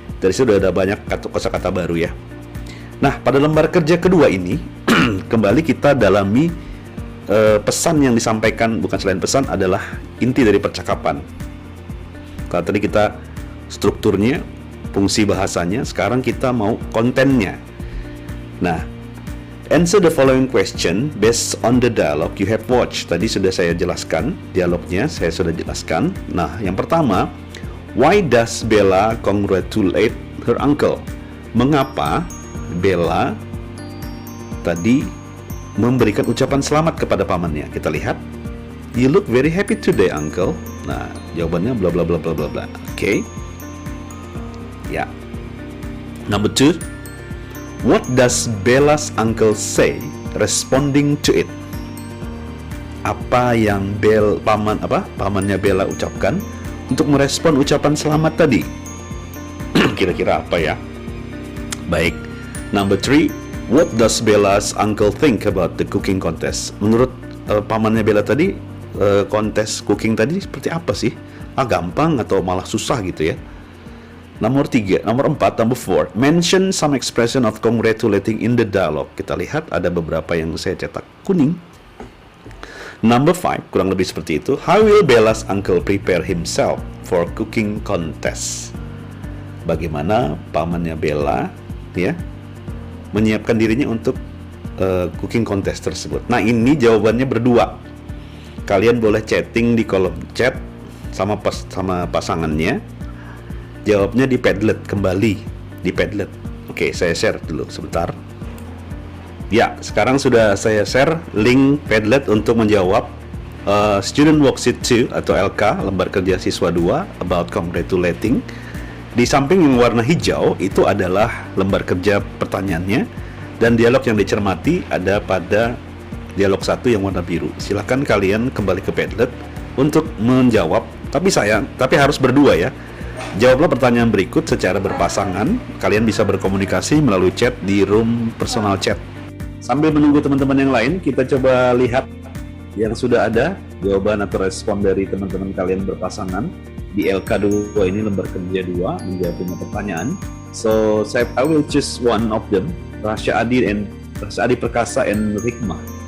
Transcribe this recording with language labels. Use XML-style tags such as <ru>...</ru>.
<id>Dari situ sudah ada banyak kosakata baru ya. Nah, pada lembar kerja kedua ini kembali kita dalami pesan yang disampaikan, bukan selain pesan, adalah inti dari percakapan. Kalau tadi kita strukturnya, fungsi bahasanya, sekarang kita mau kontennya.</id> <en>Nah, answer the following question based on the dialogue you have watched.</en> <id>Tadi sudah saya jelaskan, dialognya saya sudah jelaskan. Nah, yang pertama,</id> <en>why does Bella congratulate her uncle?</en> <id>Mengapa Bella tadi memberikan ucapan selamat kepada pamannya? Kita lihat.</id> <en>You look very happy today, uncle.</en> <id>Nah, jawabannya bla bla bla bla bla bla. Oke. Ya.</id> <en>Number 2. What does Bella's uncle say responding to it?</en> <id>Apa yang pamannya Bella ucapkan untuk merespon ucapan selamat tadi? Kira-kira apa ya? Baik.</id> <en>Number 3. What does Bella's uncle think about the cooking contest?</en> <id>Menurut pamannya Bella tadi, kontes cooking tadi seperti apa sih? Gampang atau malah susah gitu ya? Nomor 4,</id> <en>number 4. Mention some expression of congratulating in the dialogue.</en> <id>Kita lihat ada beberapa yang saya cetak kuning.</id> <en>Number 5,</en> <id>kurang lebih seperti itu.</id> <en>How will Bella's uncle prepare himself for cooking contest?</en> <id>Bagaimana pamannya Bella ya menyiapkan dirinya untuk cooking contest tersebut. Nah, ini jawabannya berdua. Kalian boleh chatting di kolom chat sama pasangannya. Jawabnya di Padlet, kembali di Padlet. Oke, saya share dulu sebentar. Ya, sekarang sudah saya share link Padlet untuk menjawab Student Worksheet 2 atau LK, lembar kerja siswa 2,</id> <en>about congratulating.</en> <id>Di samping yang warna hijau itu adalah lembar kerja pertanyaannya, dan dialog yang dicermati ada pada dialog 1 yang warna biru. Silakan kalian kembali ke Padlet untuk menjawab, tapi harus berdua ya. Jawablah pertanyaan berikut secara berpasangan. Kalian bisa berkomunikasi melalui chat di room personal chat. Sambil menunggu teman-teman yang lain, kita coba lihat yang sudah ada jawaban atau respon dari teman-teman kalian berpasangan. Di LK2 ini lembar kerja 2 menjawab 5 pertanyaan.</id> <en>So I will choose one of them. Rasya Adi Perkasa and Rikmah.</en>